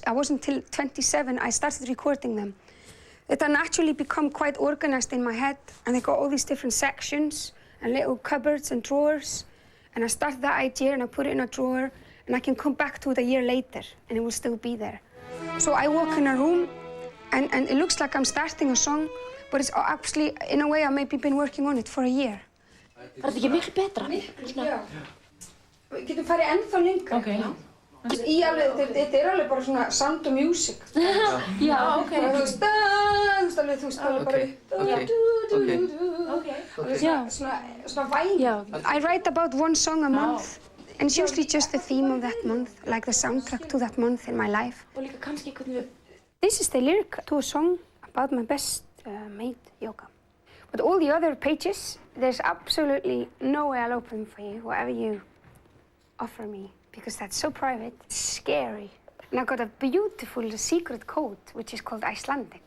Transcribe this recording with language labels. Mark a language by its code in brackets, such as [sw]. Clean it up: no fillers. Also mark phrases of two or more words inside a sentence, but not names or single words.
[en] I wasn't until 27 I started recording them. That I naturally become quite organized in my head, and they got all these different sections and little cupboards and drawers. And I started that idea and I put it in a drawer, and I can come back to it a year later and it will still be there. So I walk in a room and it looks like I'm starting a song, but it's actually, in a way, I've maybe been working on it for a year. [is] Er þetta ekki miklu betra? Já. Við getum farið ennþá lengra. Ok. Þetta alveg bara svona [en] sound of music. [is] Já, ok. Þú veist alveg bara... Svona væn. [en] I write about one song a month. And it's usually just the theme of that month, like the soundtrack to that month in my life. [is] Og líka kannski hvernig við... [en] This is the lyric to a song about my best mate, yoga. But all the other pages, there's absolutely no way I'll open for you, whatever you offer me, because that's so private, it's scary. And I've got a beautiful secret code, which is called Icelandic.